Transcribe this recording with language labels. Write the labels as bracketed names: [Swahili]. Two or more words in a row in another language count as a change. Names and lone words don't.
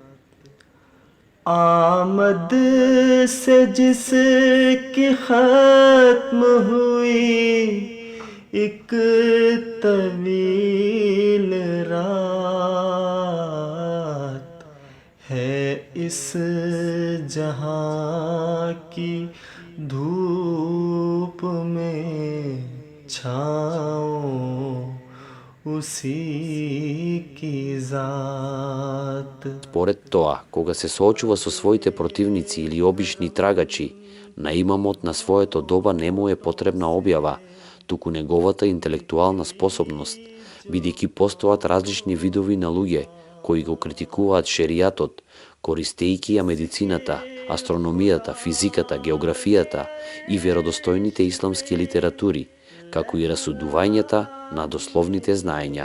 [Urdu] آمد سے جس کی ختم ہوئی ایک طویل رات ہے اس جہاں کی دھوپ میں چھاؤں اسی کی ذات. [Macedonian] Според тоа, кога се соочува со своите противници или обични трагачи, на имамот на своето доба не му е потребна објава, туку неговата интелектуална способност, бидејќи постојат различни видови на луѓе кои го критикуваат шеријатот, користејќи ја медицината, астрономијата, физиката, географијата и веродостојните исламски литератури, како и расудувањата на дословните знаења.